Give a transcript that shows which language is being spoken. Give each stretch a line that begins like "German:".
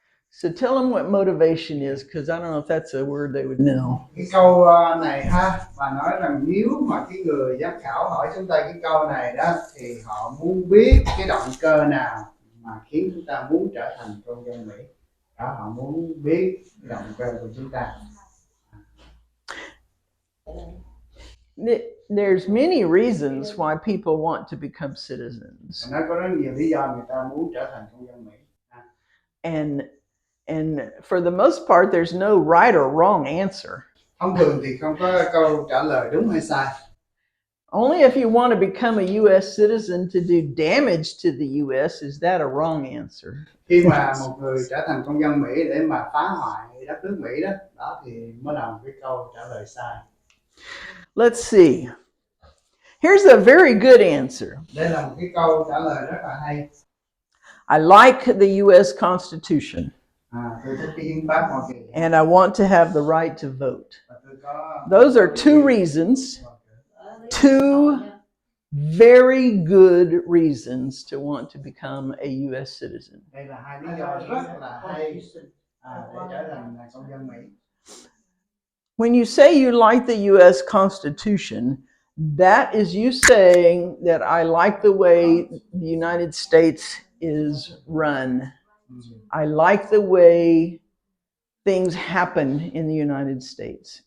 English: So tell them what motivation is, because I don't know if that's a word they would know.
Vietnamese: Cái câu này ha, bà nói rằng nếu mà cái người giám khảo hỏi chúng ta cái câu này đó, thì họ muốn biết cái động cơ nào mà khiến chúng ta muốn trở thành công dân Mỹ. Đó, họ muốn biết cái động cơ của chúng ta.
English: There's many reasons why people want to become citizens.
Vietnamese: Nó có rất nhiều lý do người ta muốn trở thành công dân Mỹ.
English: And for the most part, there's no right or wrong answer.
Vietnamese: Thông thường thì không có câu trả lời đúng hay sai.
English: Only if you want to become a U.S. citizen to do damage to the U.S. is that a wrong answer.
Vietnamese: Khi mà một người trở thành công dân Mỹ để mà phá hoại đất nước Mỹ đó, đó thì mới là một cái câu trả lời sai.
English: Let's see. Here's a very good answer.
Vietnamese: Đây là một cái câu trả lời rất là hay.
English: I like the U.S. Constitution.
Vietnamese: Tôi thích cái hiến pháp Hoa Kỳ.
English: And I want to have the right to vote. Those are two reasons, two very good reasons to want to become a U.S. citizen.
Vietnamese: Đây là hai lý do rất là hay để trở thành công dân Mỹ.
English: When you say you like the U.S. Constitution, that is you saying that I like the way the United States is run. I like the way things happen in the United States.